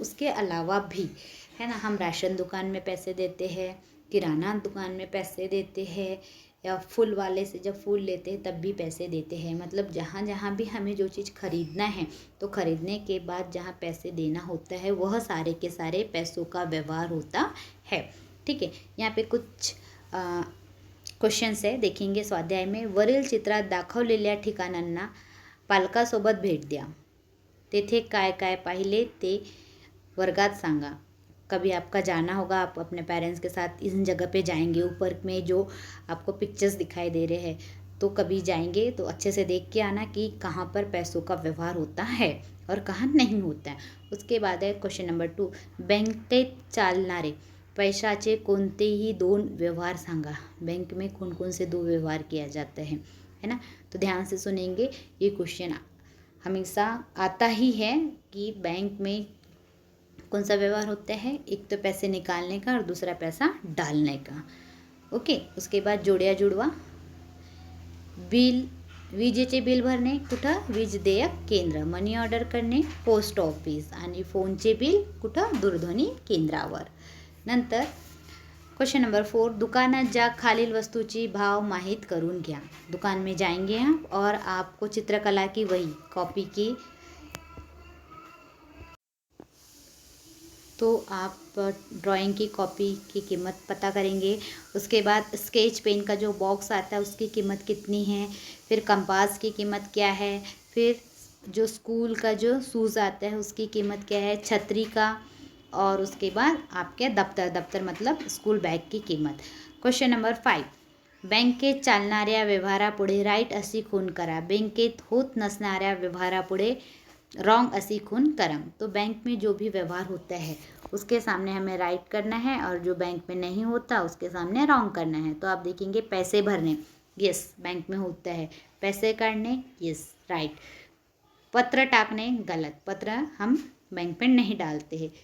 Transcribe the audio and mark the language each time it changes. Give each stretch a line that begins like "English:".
Hindi: उसके अलावा भी, है ना, हम राशन दुकान में पैसे देते हैं, किराना दुकान में पैसे देते हैं, या फूल वाले से जब फूल लेते हैं तब भी पैसे देते हैं। मतलब जहाँ जहाँ भी हमें जो चीज़ खरीदना है तो खरीदने के बाद जहाँ पैसे देना होता है वह सारे के सारे पैसों का व्यवहार होता है। ठीक है। यहाँ पे कुछ क्वेश्चन्स है, देखेंगे स्वाध्याय में।
Marathi: वरील चित्रात दाखवलेल्या ठिकाणांना पालकासोबत भेट द्या। तेथे काय काय पाहिले ते वर्गात सांगा।
Hindi: कभी आपका जाना होगा, आप अपने पेरेंट्स के साथ इन जगह पे जाएंगे। ऊपर में जो आपको पिक्चर्स दिखाई दे रहे हैं, तो कभी जाएंगे तो अच्छे से देख के आना कि कहाँ पर पैसों का व्यवहार होता है और कहाँ नहीं होता है। उसके बाद है क्वेश्चन नंबर 2,
Marathi: बँकेत चालणारे पैशाचे कोणतेही 2 व्यवहार सांगा।
Hindi: बैंक में कौन कौन से 2 व्यवहार किया जाता है ना। तो ध्यान से सुनेंगे, ये क्वेश्चन हमेशा आता ही है कि बैंक में कौन सा व्यवहार होता है। एक तो पैसे निकालने का और दूसरा पैसा डालने का।
English: Okay.
Hindi: उसके बाद
Marathi: जोड्या जुडवा, विजेचे बिल भरणे कुठं? वीज देयक केंद्र, मनी ऑर्डर करणे पोस्ट ऑफिस, आणि फोनचे बिल कुठं? दूरध्वनी केंद्रावर। नंतर क्वेश्चन नंबर 4, दुकानात जा खालील वस्तूची भाव माहीत करून घ्या।
Hindi: दुकान में जाएंगे आप और आपको चित्रकला की वही कॉपी की, तो आप ड्राइंग की कॉपी की कीमत पता करेंगे। उसके बाद स्केच पेन का जो बॉक्स आता है उसकी कीमत कितनी है, फिर कंपास की कीमत क्या है, फिर जो स्कूल का जो शूज़ आता है उसकी कीमत क्या है, छतरी का, और उसके बाद आपके दफ्तर मतलब स्कूल बैग की कीमत।
Marathi: क्वेश्चन नंबर 5, बँकेत चालणाऱ्या व्यवहारापुढे राईट अशी खूण करा। बँकेत होत नसणाऱ्या व्यवहारापुढे रॉन्ग असी खून करा।
Hindi: तो बैंक में जो भी व्यवहार होता है उसके सामने हमें राइट करना है, और जो बैंक में नहीं होता उसके सामने रॉन्ग करना है। तो आप देखेंगे पैसे भरने, यस बैंक में होता है। पैसे काटने, यस राइट। पत्र टाकने, गलत, पत्र हम बैंक में नहीं डालते हैं।